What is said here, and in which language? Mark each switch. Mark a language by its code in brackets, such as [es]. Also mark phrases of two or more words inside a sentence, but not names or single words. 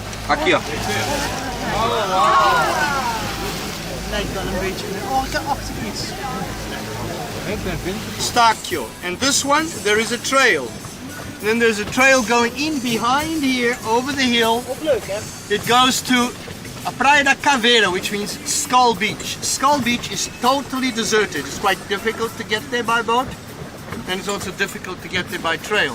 [pt] Aqui, ó. [nl] Lijkt wel een beetje. Oh, daarachter iets. Stakio. [en] And this one, there is a trail. Then there's a trail going in behind here, over the hill. It goes to a Praia da Caveira, which means Skull Beach. Skull Beach is totally deserted. It's quite difficult to get there by boat, and it's also difficult to get there by trail.